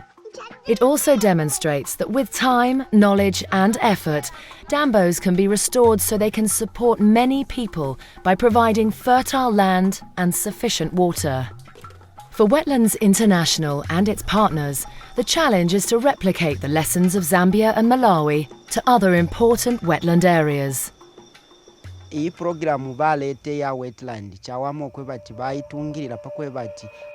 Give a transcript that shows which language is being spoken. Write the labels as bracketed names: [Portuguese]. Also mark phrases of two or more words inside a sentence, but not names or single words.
[English] It also demonstrates that with time, knowledge and effort, dambos can be restored so they can support many people by providing fertile land and sufficient water. For Wetlands International and its partners, the challenge is to replicate the lessons of Zambia and Malawi to other important wetland areas. [Bemba] Iyi program balete ya wetland chawamo kwe bati bayitungirira pakwe bati